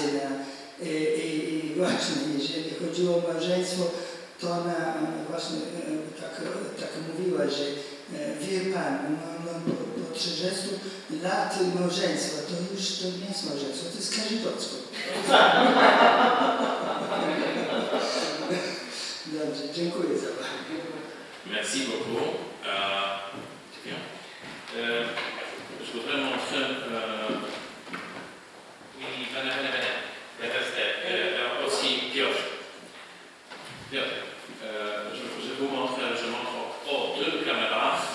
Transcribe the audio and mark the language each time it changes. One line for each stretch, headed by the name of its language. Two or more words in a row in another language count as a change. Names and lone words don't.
Polish: I właśnie, jeżeli chodziło o małżeństwo, to ona właśnie tak mówiła, że wie pan, no, po 30 lat małżeństwa, to już to nie jest małżeństwo, to jest kazirodstwo. Dobrze, dziękuję za uwagę.
French: Merci beaucoup. Bien. Je voudrais montrer aussi Piotr. Je vous montre, deux caméras.